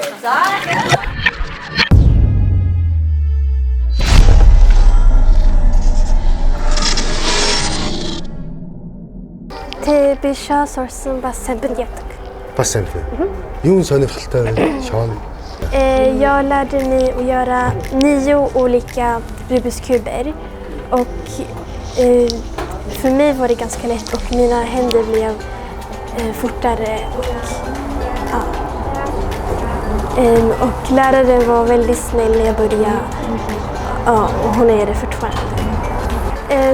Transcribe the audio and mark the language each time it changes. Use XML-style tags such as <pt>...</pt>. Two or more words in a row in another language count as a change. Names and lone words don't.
<mn>За Би шоу сурсан бас самбинд явдаг. Бас самбин. Юун сонирхолтой вэ? Шоу.</mn> <sv>Jag lärde mig att göra 9 olika Rubiks kuber och för mig var det ganska lätt och mina händer blev fortare och läraren var väldigt snäll när jag började och hon är det fortfarande.</sv>